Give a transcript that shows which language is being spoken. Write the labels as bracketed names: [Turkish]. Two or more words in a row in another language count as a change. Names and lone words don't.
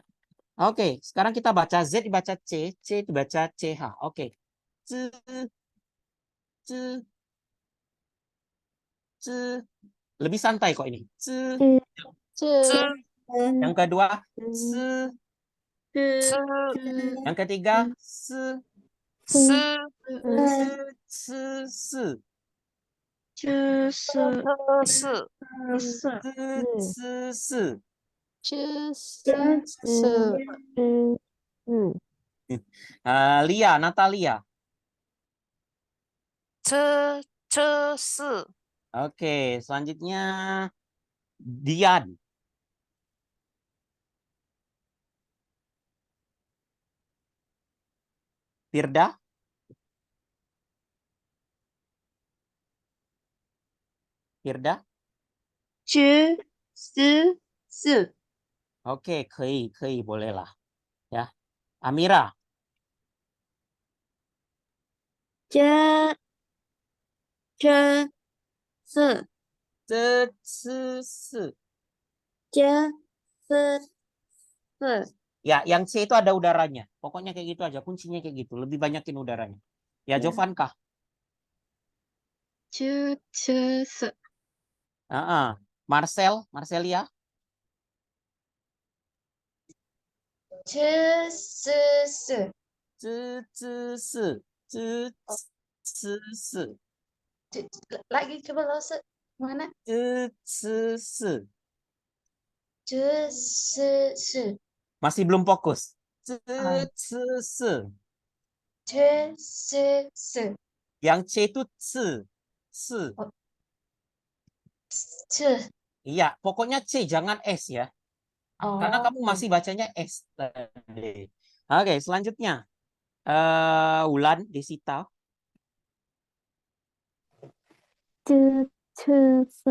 [Indonesian] Oke, sekarang kita baca Z dibaca C dibaca CH. Oke. C, C, C. Lebih santai kok ini. C. Ce, Ce, Yang kedua, S. ce, Yang ketiga, S. se, S. S. Je, se, se, se. S. ce, se, se. Lia, Natalia. ce, ce, se, Oke, selanjutnya Dian. Firda. Firda. Je, se. Oke, kei, bolehlah. Ya. Amira. Je, se. Se. Je, se. Ya, yang C itu ada udaranya. Pokoknya kayak gitu aja, kuncinya kayak gitu. Lebih banyakin udaranya. Ya, Ya. Jovankah? Ce, ce, se. Marcelia. Je, se. Se. Lagi coba lo se. Mana? Se. Je, se. Masih belum fokus. Se. Je, se. Yang C itu se. Ce. Iya, pokoknya C, jangan S ya. Karena kamu masih bacanya S tadi. Oke, selanjutnya. Wulan, Desita. Ce, se.